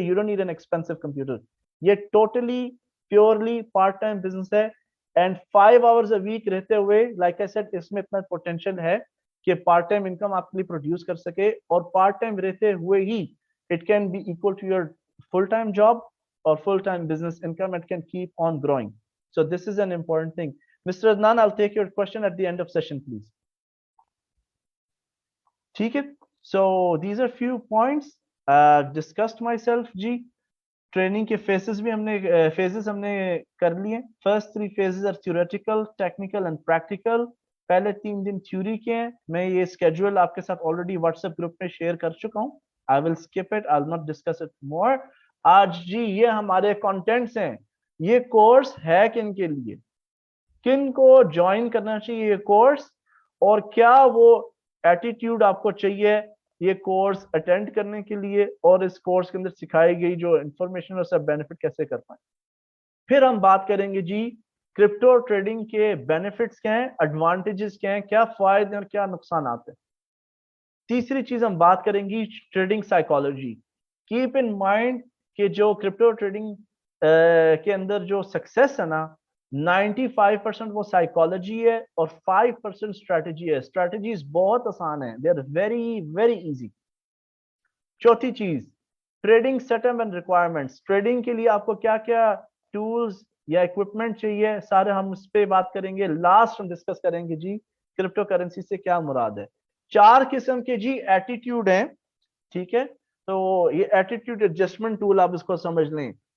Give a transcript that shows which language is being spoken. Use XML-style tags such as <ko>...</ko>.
<en>You don't need an expensive computer.</en> <ur>یہ totally purely part time business ہے,</ur> <en>and 5 hours a week</en> <ur>رہتے ہوئے,</ur> <en>like I said,</en> <ur>اس میں اتنا پوٹینشیل ہے کہ پارٹ ٹائم انکم آپ کے لیے پروڈیوس کر سکے, اور پارٹ ٹائم رہتے ہوئے ہی</ur> <en>It can be equal to your full time job or full time business income. It can keep on growing. So this is an important thing. Mr. Adnan, I'll take your question at the end of session, please.</en> <ur>ٹھیک ہے.</ur> <en>So these are few points discussed myself جی.</en> <ur>Training کے phases بھی ہم نے کر لیے.</ur> <en>First 3 phases are theoretical, technical and practical.</en> <ur>پہلے 3 دن theory کے ہیں. میں یہ اسکیڈول آپ کے ساتھ آلریڈی واٹس ایپ گروپ میں شیئر کر چکا ہوں.</ur> <en>I will skip it. I'll not discuss it more.</en> <ur>آج جی یہ ہمارے کانٹینٹس ہیں. یہ کورس ہے کن کے لیے, کن کو جوائن کرنا چاہیے یہ کورس, اور کیا وہ ایٹیٹیوڈ آپ کو چاہیے یہ کورس اٹینڈ کرنے کے لیے, اور اس کورس کے اندر سکھائی گئی جو انفارمیشن اور سب بینیفٹ کیسے کر پائیں. پھر ہم بات کریں گے جی کرپٹو ٹریڈنگ کے بینیفٹس کیا ہیں, ایڈوانٹیجز کیا ہیں, کیا فائدے اور کیا نقصانات ہیں. تیسری چیز ہم بات کریں گی trading psychology.</ur> <en>keep in mind</en> <ur>کہ جو کرپٹو ٹریڈنگ کے اندر جو سکسیس ہے نا, 95% وہ سائیکالوجی ہے اور 5% اسٹریٹجی ہے. اسٹریٹجیز بہت آسان ہیں,</ur> <en>They are very very easy.</en> <ur>چوتھی چیز, trading set up and requirements. Trading کے لیے آپ کو کیا کیا ٹولز یا اکوپمنٹ چاہیے, سارے ہم اس پہ بات کریں گے. لاسٹ ہم ڈسکس کریں گے جی کرپٹو کرنسی سے کیا مراد ہے. 4 قسم کے جی ایٹیٹیوڈ ہیں, ٹھیک ہے. تو یہ ایٹیٹیوڈ ایڈجسٹمنٹ ٹول آپ اس کو سمجھ لیں.</ur>